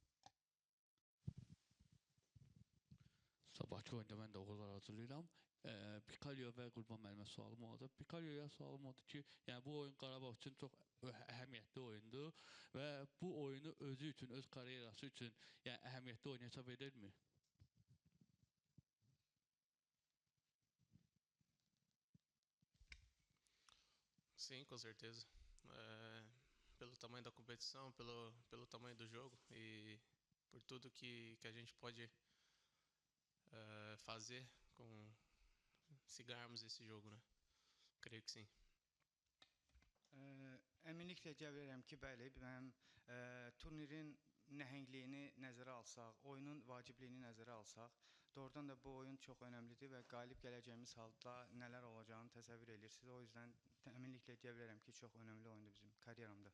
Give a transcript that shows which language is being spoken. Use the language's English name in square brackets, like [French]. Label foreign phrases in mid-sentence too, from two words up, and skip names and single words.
[Azerbaijani] Sabahki oyunda mən də uğurlar arzulayıram. Pikalyo və Qurban müəllimə sualım olacaq. Pikalyoya sualım odur ki, yəni bu oyun Qarabağ üçün çox əhəmiyyətli oyundur və bu oyunu özü üçün, öz karyerası üçün yəni əhəmiyyətli oyun hesab edirmi? [Portuguese] Sim, com certeza. Pelo tamanho da competição, pelo tamanho do jogo e por tudo que a gente pode fazer se ganharmos esse jogo, né? Creio que sim. [Azerbaijani] Əminliklə deyə bilərəm ki, bəli, mənim turnirin nəhəngliyini nəzərə alsaq, oyunun vacibliyini nəzərə alsaq, doğrudan da bu oyun çox önəmlidir və qalib gələcəyimiz halda nələr olacağını təsəvvür edirsiniz. O yüzden əminliklə deyə bilərəm ki, çox önəmli oyundur bizim karyeramda.